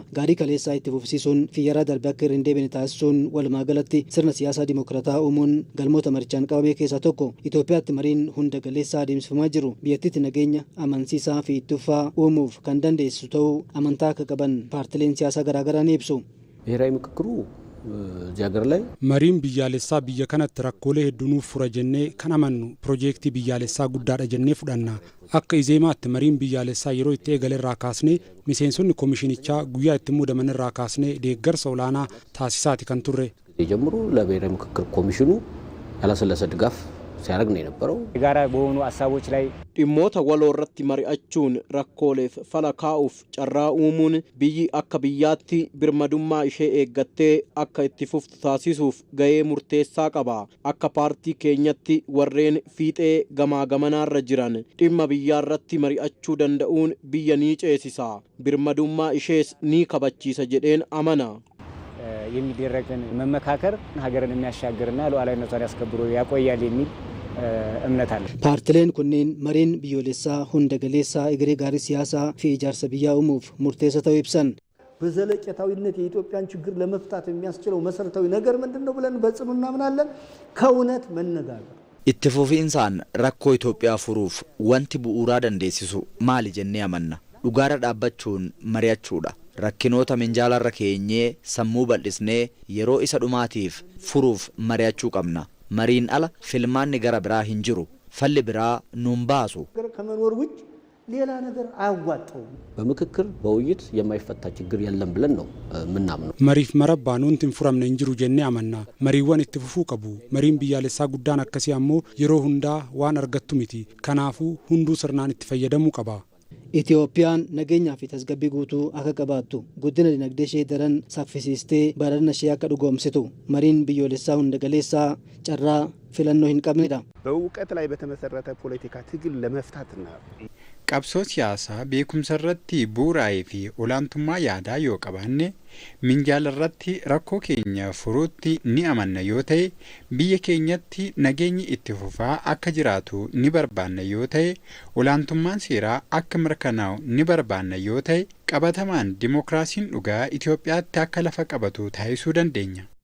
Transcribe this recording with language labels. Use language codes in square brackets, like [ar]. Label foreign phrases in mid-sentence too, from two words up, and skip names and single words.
[om] Gaarii kaleessaa itti fufsiisuun fiyyaraa darbee akka hin deebine taasisuun walumaa galatti sirna siyaasaa dimokiraataa uumuun galmoota marichaan qabamee keessaa tokko. Itoophiyaatti mariin hunda galeessaa adeemsifamaa jiru biyyattiitti nageenya amansiisaa fi ittufaa uumuuf kan dandeessisu ta'uu amantaa akka qaban paartileen siyaasaa garaagaraa ni ibsu. [am] ብሔራዊ ምክክሩ እዚህ ሀገር ላይ [om] mariin biyyaalessaa biyya kanatti rakkoolee hedduunuuf fura jennee kan amannu piroojeektii biyyaalessaa guddaadha jennee fudhanna. Akka izeemaatti mariin biyyaalessaa yeroo itti eegale irraa kaasnee miseensonni komishinichaa guyyaa itti muudaman irraa kaasnee deeggarsa olaanaa taasisaati kan turre. [am] ጀምሮ ለብሔራዊ ምክክር ኮሚሽኑ ያላሰለሰ ድጋፍ ሲያደርግ ነው የነበረው። የጋራ በሆኑ ሀሳቦች ላይ [om] dhimmoota waloo irratti mari'achuun rakkooleef fala kaa'uuf carraa uumuun biyyi akka biyyaatti birmadummaa ishee eeggattee akka itti fuftu taasisuuf gahee murteessaa qaba. Akka paartii keenyatti warreen fiixee gamaa gamanaarra jiran dhimma biyyaa irratti mari'achuu danda'uun biyya ni ceesisa, birmadummaa ishees ni kabachiisa jedheen amana. [am] የሚደረግን መመካከር ሀገርን የሚያሻግርና ሉዓላዊነቷን ያስከብሩ ያቆያል የሚል እምነት አለ። [om] ፓርቲleen kunneen mariin biyyoolessaa hunda galeessaa egeree gaarii siyaasaa fi ijaarsa biyyaa uumuuf murteessaa ta'uu ibsan. [am] በዘለቄታዊነት የኢትዮጵያን ችግር ለመፍታት የሚያስችለው መሰረታዊ ነገር ምንድነው ብለን በጽኑ እናምናለን። ከእውነት መነጋገር [om] itti fufiinsaan rakkoo Itoophiyaa furuuf wanti bu'uuraa dandeessisu maali jennee amanna. Dhugaara dhaabbachuun mari'achuudha. Rakkinoota minjaalarra keenyee sammuu bal'isnee yeroo isa dhumaatiif furuuf mari'achuu qabna. Mariin ala filmaanni gara biraa hin jiru. Falli biraa nuun baasu. [am] ከመኖር ውጭ ሌላ ነገር አያዋጣውም። በምክክር በውይይት የማይፈታ ችግር የለም ብለን ነው ምናምነው። [om] mariif marabbaan wanti hin furamne hin jiru jennee amanna. Mariiwwan itti fufuu qabu. Mariin biyyaalessaa guddaan akkasii ammoo yeroo hundaa waan argattu miti. Kanaafuu hunduu sirnaan itti fayyadamuu qaba. Itoophiyaan nageenyaa fi tasgabbii guutuu akka qabaattu guddina dinagdee ishee daran saffisiistee badhaadhina ishee akka dhugoomsitu mariin biyyoolessaa hunda galeessaa carraa filannoo hin qabnedha. [am] በእውቀት ላይ በተመሰረተ ፖለቲካ ትግል ለመፍታት ነው። [om] qabsoo siyaasaa beekumsa irratti bu'uuraa'ee fi olaantummaa yaadaa yoo qabaanne minjaala irratti rakkoo keenya furuutti ni amanna yoo ta'e biyya keenyatti nageenyi itti fufaa akka jiraatu ni barbaanna yoo ta'e olaantummaan seeraa akka mirkanaa'u ni barbaanna yoo ta'e qabatamaan dimokiraasiin dhugaa Itoophiyaatti akka lafa qabatu taasisuu dandeenya.